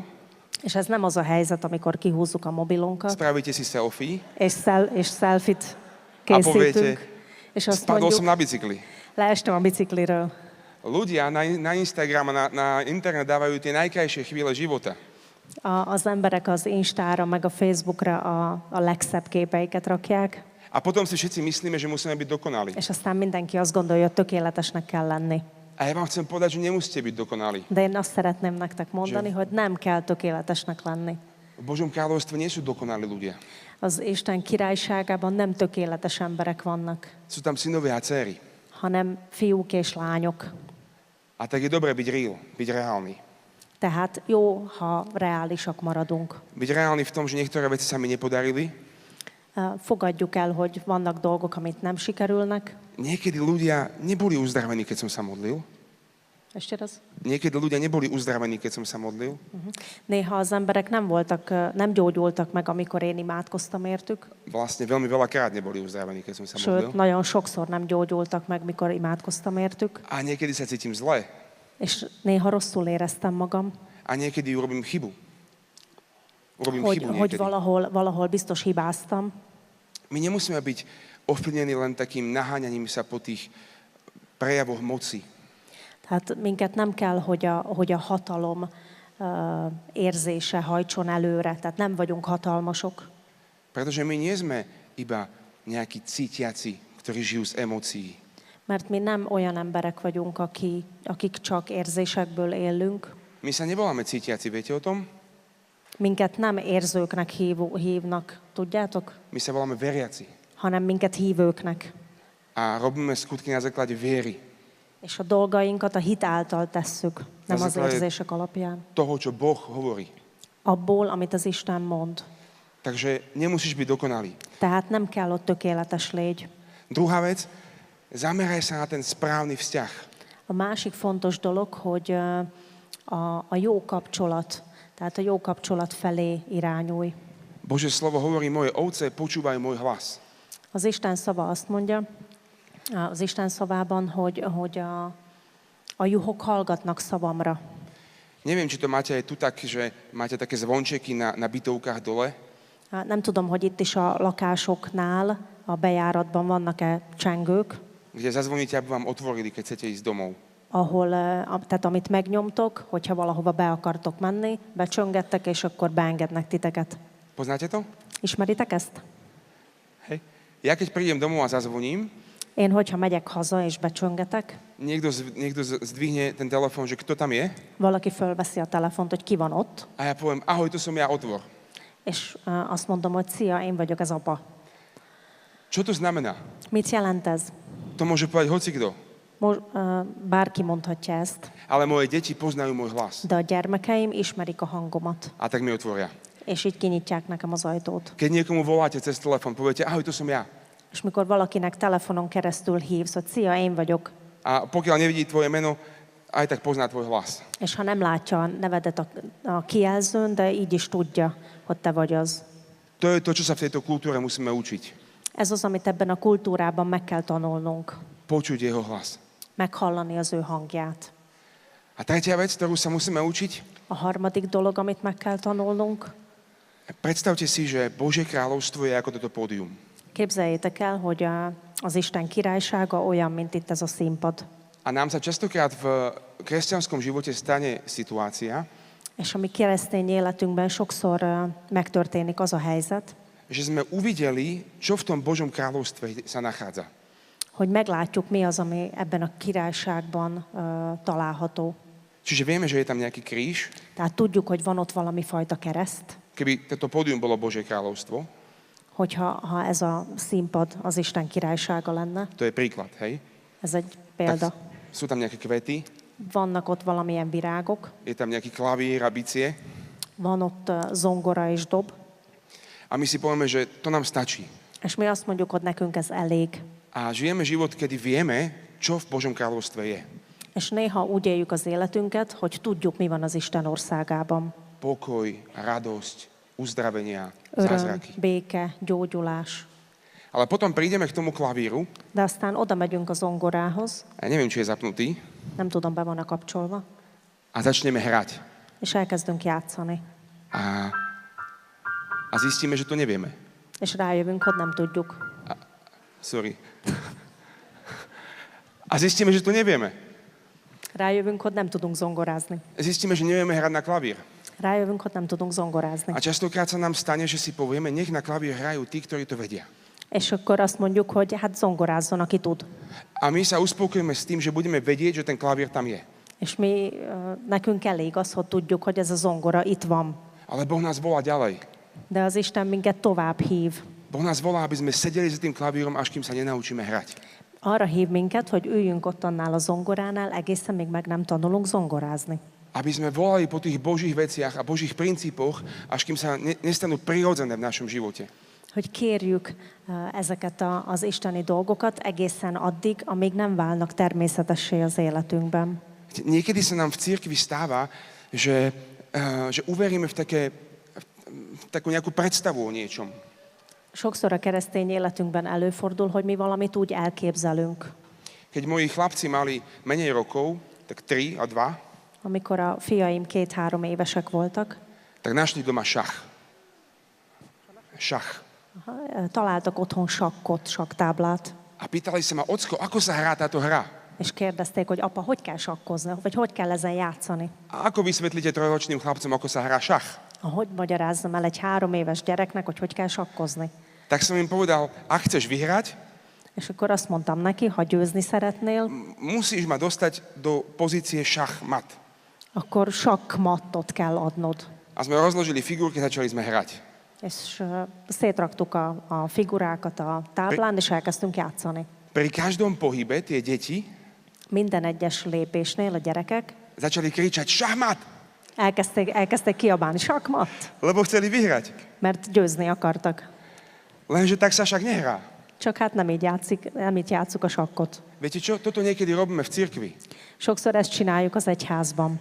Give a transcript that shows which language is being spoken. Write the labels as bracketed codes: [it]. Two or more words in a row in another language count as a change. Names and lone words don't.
[hu] És ez nem az a helyzet, amikor kihúzzuk a mobilunkat, [sk] spravíte si selfie [hu] és selfit [sk] a poviete, [hu] készítünk, és azt [sk] spadol som [hu] mondjuk, [sk] na bicykli. [hu] leestem a bicikliről. [sk] Ľudia na Instagram a na internet dávajú tie najkrajšie chvíle života. [hu] Az emberek az Instára, meg a Facebookra a legszebb képeiket rakják, [sk] A potom si všetci myslíme, že musíme byť dokonalí. [hu] és aztán mindenki azt gondolja, hogy tökéletesnek kell lenni. [sk] A ja vám chcem povedať, že nemusíte byť dokonalí. [hu] De én azt szeretném nektek mondani, hogy nem kell tökéletesnek lenni. [sk] V Božom kráľovstve nie sú dokonalí ľudia. [hu] Az Isten királyságában nem tökéletes emberek vannak, [sk] Sú tam synovia a dcery. [hu] hanem fiúk és lányok. [sk] A tak je dobré byť real, byť reálny. [hu] Tehát jó, ha reálisak maradunk. [sk] Byť reálny v tom, že niektoré veci sa mi nepodarili. [hu] Fogadjuk el, hogy vannak dolgok, amit nem sikerülnek. [sk] Niekedy ľudia neboli uzdravení, keď som sa modlil. Ešte raz? Niekedy ľudia neboli uzdravení, keď som sa modlil. [hu] Néha az emberek nem gyógyultak meg, amikor én imádkoztam értük, [sk] Vlastne veľmi veľakrát neboli uzdravení, keď som sa modlil. [hu] sőt, nagyon sokszor nem gyógyultak meg, mikor imádkoztam értük, [sk] A niekedy sa cítim zle. [hu] és néha rosszul éreztem magam, [sk] A niekedy urobím chybu. Urobím [hu] hogy [sk] chybu niekedy. [hu] valahol biztos hibáztam. [sk] My nemusíme byť ovplyvnení len takým naháňaním sa po tých prejavoch moci. [hu] Tehát minket nem kell, hogy a hatalom érzése hajtson előre, tehát nem vagyunk hatalmasok. [sk] Pretože my nie sme iba nejakí cítiaci, ktorí žijú z emócií. [hu] Mert mi nem olyan emberek vagyunk, akik csak érzésekből élünk. [sk] My sa nevoláme cítiaci, viete o tom? [hu] Minket nem érzőknek hívnak, tudjátok? [sk] My sa voláme veriaci. [hu] Hanem minket hívőknek. [sk] A robíme skutky na základe viery. [hu] És a dolgainkat a hit által tesszük, nem az [sk] základe [hu] érzések alapján. [sk] toho, čo Boh hovorí. [hu] Abból, amit az Isten mond. [sk] Takže nemusíš byť dokonalý. [hu] Tehát nem kell ott tökéletes légy. [sk] Druhá vec, zameraj sa na ten správny vzťah. [hu] A másik fontos dolog, hogy a jó kapcsolat, tehát a jó kapcsolat felé irányulj. [sk] Božie slovo hovorí, moje ovce počúvajú môj hlas. [hu] Az Isten szava azt mondja, az Isten szavában, hogy a juhok hallgatnak szavamra. [sk] Neviem, či to máte aj tu tak, že máte také zvončeky na bytovkách dole. [hu] Nem tudom, hogy itt is a lakásoknál, a bejáratban vannak-e csengők, [sk] Kde zazvoníte, aby vám otvorili, keď chcete ísť domov. [hu] ahol, tehát amit megnyomtok, hogyha valahova be akartok menni, becsöngettek, és akkor beengednek titeket. [sk] Poznáte to? [hu] Ismeritek ezt? [sk] Hej. Ja keď prídem domov a zazvoním, [hu] Én, hogyha megyek haza és becsöngetek, [sk] niekto zdvihne ten telefón, že kto tam je, [hu] valaki fölveszi a telefont, hogy ki van ott, [sk] a ja poviem, ahoj, tu som ja, otvor. [hu] és azt mondom, hogy szia, én vagyok az apa. [sk] Čo to znamená? [hu] Mit jelent ez? [sk] To môže povedať hocikto. [hu] Bárki mondhatja ezt, [sk] Ale moje deti poznajú môj hlas. [hu] de a gyermekeim ismerik a hangomat, [sk] A tak mi otvoria. [hu] és így kinyitják nekem az ajtót. [sk] Keď niekomu voláte cez telefón, poviete, ahoj, tu som ja. [hu] És mikor valakinek telefonon keresztül hívsz, hogy szia, én vagyok, [sk] A pokiaľ nevidí tvoje meno, aj tak pozná tvoj hlas. [hu] és ha nem látja a nevedet a kijelzőn, de így is tudja, hogy te vagy az. [sk] To je to, čo sa v tejto kultúre musíme učiť. [hu] Ez az, amit ebben a kultúrában meg kell tanulnunk. [sk] Počuť jeho hlas. [hu] Meghallani az ő hangját. [sk] A tretia vec, ktorú sa musíme učiť, [hu] A harmadik dolog, amit meg kell tanulnunk, [sk] predstavte si, že Božie kráľovstvo je ako toto pódium. [hu] képzeljétek el, hogy az Isten királysága olyan, mint itt ez a színpad. [sk] A nám sa častokrát v kresťanskom živote stane situácia, [hu] És a mi keresztény életünkben sokszor megtörténik az a helyzet, [sk] že sme uvideli, čo v tom Božom kráľovstve sa nachádza. [hu] hogy meglátjuk, mi az, ami ebben a királyságban található. [sk] Čiže vieme, že je tam nejaký kríž. [hu] Tehát tudjuk, hogy van ott valami fajta kereszt, [sk] Keby toto pódium bolo Božie kráľovstvo, [hu] ha ez a színpad az Isten királysága lenne. [sk] to je príklad, hej? [hu] Ez egy példa. [sk] Sú tam nejaké kvety, [hu] Vannak ott valamilyen virágok, [sk] je tam nejaký klavír a bicie [hu] van ott zongora és dob, [sk] a my si povieme, že to nám stačí. [hu] és mi azt mondjuk, hogy nekünk ez elég. [sk] A žijeme život, kedy vieme, čo v Božom kráľovstve je. [hu] És néha úgy éljük az életünket, hogy tudjuk, mi van az Isten országában. [sk] Pokoj, radosť, uzdravenia, [hu] Öröm, [sk] zázraky. [hu] béke, gyógyulás. [sk] Ale potom prídeme k tomu klavíru, [hu] De aztán oda megyünk a zongorához, [sk] a neviem, či je zapnutý, [hu] nem tudom, be van-e kapcsolva, [sk] a začneme hrať. [hu] és elkezdünk játszani. [sk] A zistíme, že to nevieme. [hu] És rájövünk, hogy nem tudjuk. [sk] Sorry. A zistíme, že to nevieme. [hu] Rájövünk, hogy nem tudunk zongorázni. [sk] Zistíme, že nevieme hrať na klavír. [hu] Rájövünk, hogy nem tudunk zongorázni. [sk] A častokrát sa nám stane, že si povieme, nech na klavír hrajú tí, ktorí to vedia. [hu] És akkor azt mondjuk, hogy hát zongorázzon, aki tud. [sk] A my sa uspokojíme s tým, že budeme vedieť, že ten klavír tam je. [hu] És nekünk elég az, hogy tudjuk, hogy ez a zongora itt van. [sk] Ale Boh nás volá ďalej. [hu] De az Isten minket tovább hív. [sk] Boh nás volá, aby sme sedeli za tým klavírom, až kým sa nenaučíme hrať. [hu] Arra hív minket, hogy üljünk ott annál a zongoránál, egészen még meg nem tanulunk zongorázni. [sk] Aby sme volali po tých Božích veciach a Božích princípoch, až kým sa nestanú prirodzené v našom živote. [hu] Hogy kérjük ezeket az isteni dolgokat egészen addig, amíg nem válnak természetessé az életünkben. [sk] Niekedy sa nám v cirkvi stáva, že uveríme v takú nejakú predstavu o niečom. [hu] Sokszor a keresztény életünkben előfordul, hogy mi valamit úgy elképzelünk. [sk] Keď moji chlapci mali menej rokov, tak 3 a 2, [hu] Amikor a fiaim 2-3 évesek voltak, [sk] tak našli doma šach. Šach. [hu] találtak otthon sakktáblát, [sk] A pýtali sa ma, ocko, ako sa hrá táto hra? [hu] és kérdezték, hogy apa, hogy kell sakkozni, vagy hogy kell ezen játszani. [sk] A ako vysvetlíte trojročným chlapcom, ako sa hrá šach? [hu] Hogy magyarázzam el egy 3 éves gyereknek, hogy kell sakkozni? [sk] Tak som im povedal, ak chceš vyhrať, [hu] És akkor azt mondtam neki, ha győzni szeretnél, [sk] musíš ma dostať do pozície šachmat. [hu] akkor sakkmattot kell adnod. [sk] A sme rozložili figurky, začali sme hrať. [hu] És szétraktuk a figurákat a táblán, és elkezdtünk játszani. [sk] Pri každom pohybe tie deti [hu] Minden egyes lépésnél a gyerekek [sk] začali kričať šachmat, [hu] elkezdték kiabálni sakmat, [sk] lebo chceli vyhrať. [hu] mert győzni akartak. [sk] Lenže tak sa však nehrá. [hu] Csak hát nem így játszuk a sakkot. [sk] Viete čo? Toto niekedy robíme v cirkvi. [hu] Sokszor ezt csináljuk az egyházban.